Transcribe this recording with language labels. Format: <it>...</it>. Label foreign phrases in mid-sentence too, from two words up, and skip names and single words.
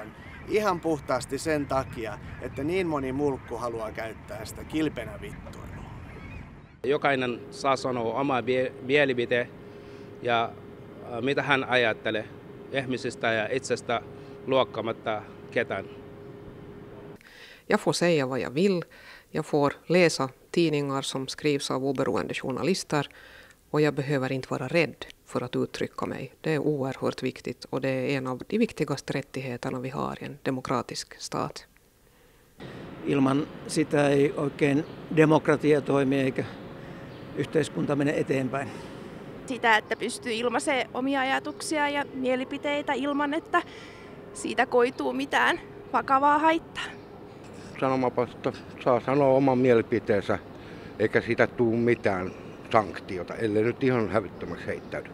<fi>Ihan puhtaasti sen takia, että niin moni mulkku haluaa käyttää sitä kilpenä vittuilua. Jokainen saa sanoa oma mielipite ja mitä hän ajattelee ihmisistä ja itsestä luokkaamatta ketään.</fi> <sv>Jag får säga vad jag vill. Jag får läsa tidningar som skrivs av oberoende journalister. Och jag behöver inte vara rädd för att uttrycka mig. Det är oerhört viktigt och det är en av de viktigaste rättigheterna vi har i en demokratisk stat.</sv> <fi>Ilman sitä ei oikein demokratia toimi eikä yhteiskunta mene eteenpäin. Sitä, että pystyy ilmaisemaan omia ajatuksia ja mielipiteitä ilman, että siitä koituu mitään vakavaa haittaa. Sananvapaudesta saa sanoa oman mielipiteensä, eikä siitä tule mitään sanktiota, ellei nyt ihan hävyttömäksi heittäydy.</fi>